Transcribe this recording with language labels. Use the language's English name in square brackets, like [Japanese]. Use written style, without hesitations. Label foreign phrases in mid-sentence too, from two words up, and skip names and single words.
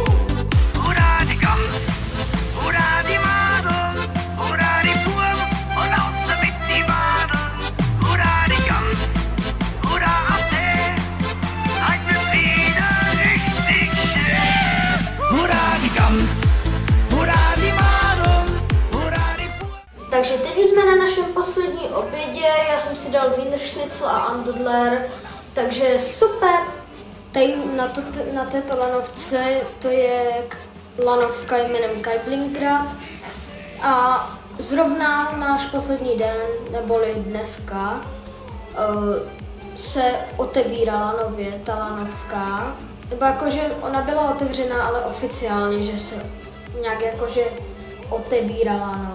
[German] Hurra die Gams, hurra die Madeln, hurra die Burm und aus damit die Wadeln. Hurra die Gams, hurra auf Tee, halt wird's wieder richtig schön. Hurra die Gams, hurra die Madeln, hurra die Burm. [Czech] Takže teď už jsme na našem poslední obědě, já jsem si dal Wienerschnitzel a Andudler, takže super. Tady na této lanovce, to je lanovka jménem Kaiblingrad a zrovna náš poslední den, neboli dneska, se otevírala nově ta lanovka, nebo jakože ona byla otevřená, ale oficiálně, že se nějak jakože otevírala, no.